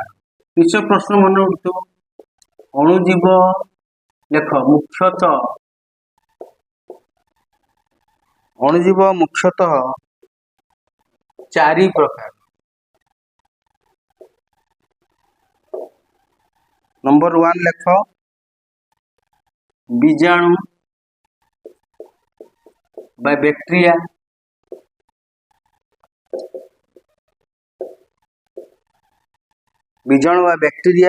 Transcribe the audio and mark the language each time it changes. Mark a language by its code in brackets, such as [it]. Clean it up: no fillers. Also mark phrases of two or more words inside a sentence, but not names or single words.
[or] କିଛି ପ୍ରଶ୍ନ ମନେ ଉଠୁଥିବ। ଅଣୁଜୀବ ଦେଖ ମୁଖ୍ୟତଃ, ଅଣୁଜୀବ ମୁଖ୍ୟତଃ ଚାରି ପ୍ରକାର। ନମ୍ବର 1 ଲେଖ ବୀଜାଣୁ ବା ବ୍ୟାକ୍ଟେରିଆ, ବୀଜାଣୁ ବା ବ୍ୟାକ୍ଟେରିଆ।